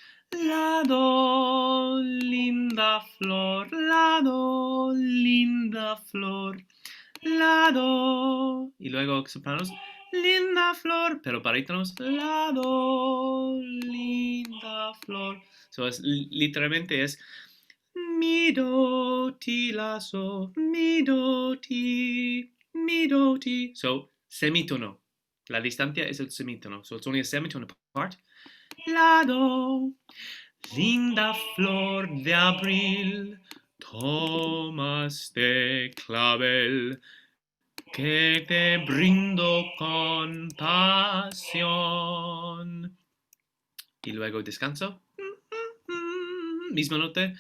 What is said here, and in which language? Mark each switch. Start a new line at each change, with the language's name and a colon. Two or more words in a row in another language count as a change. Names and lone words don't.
Spanish: Lado, linda flor, lado, linda flor, lado. Y luego sopranos, linda flor, pero barítonos, lado, linda flor. Literalmente es mi do ti la so, mi do ti, mi do ti. Semitono. La distancia es el semitono.
English: It's only a semitone apart.
Spanish: Lado, linda flor de abril, toma este clavel que te brindo con pasión. Y luego descanso. Misma nota.